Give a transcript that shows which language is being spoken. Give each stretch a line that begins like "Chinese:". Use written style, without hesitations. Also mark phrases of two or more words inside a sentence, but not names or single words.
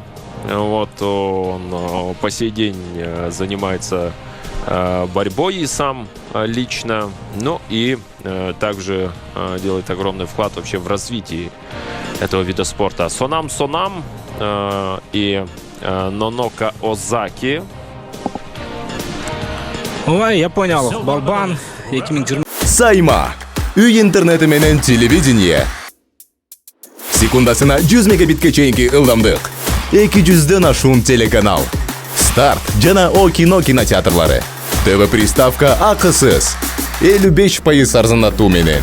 Russian: Вот он по сей день занимается борьбой и сам лично, ну и также делает огромный вклад вообще в развитие этого вида спорта. Сонам и Нонока Озаки. Ой, я понял.
Kyrgyz: Балбан. Сайма. Үй интернеті менен телевидение. Секундасына 100 мегабитке чейинки ылдамдык. 200ден ашуун телеканал. Старт жана О кино кинотеатрлары. ТВ приставка акысыз. 55% арзандатуу менен.